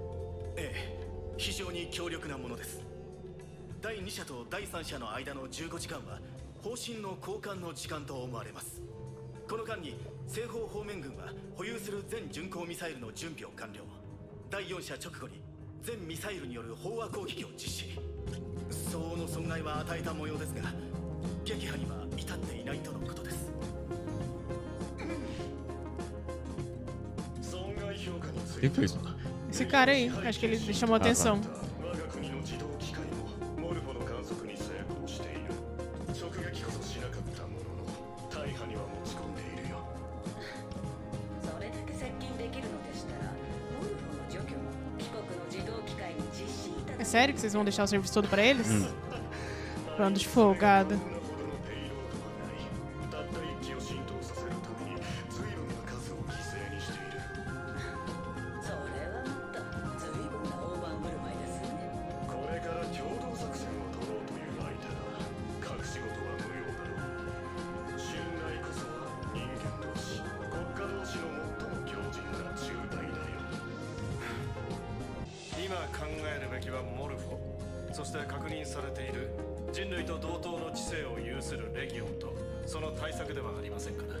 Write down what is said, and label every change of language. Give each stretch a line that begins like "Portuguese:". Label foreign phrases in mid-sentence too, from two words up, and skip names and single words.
Japanese: ええ非常に強力なものです第2社と第3社の間の15時間は方針の交換の時間と思われますこの間に西方方面軍は保有する全巡航ミサイルの準備を完了第4社直後に全ミサイルによる飽和攻撃を実施相応の損害は与えた模様ですが撃破には至っていないとのことです損害評価につ
Portuguese: Quem
Japanese: いて
Portuguese: fez? Esse cara aí. Acho que ele chamou atenção.
Japanese: 我が国の自動機械もモルフォの観測に成功している直撃こそしなかったものの大破には持ち込んでいるよそれだけ接近できるのでしたらモルフォの除去も帰国の自動機械に実施いただ
Portuguese: É sério que vocês vão deixar o serviço todo pra eles? Bando de folgada.
Japanese: ほどのペイロードはないたった一機を浸透させるために随分な数を犠牲にしているそれはまた随分な大盤振る舞いですねこれから共同作戦を取ろうという相手だ隠し事は無用だろう信頼こそは人間同士国家同士の最も強靭な中隊だよ敵はモルフォ、そして確認されている人類と同等の知性を有するレギオンとその対策ではありませんかな。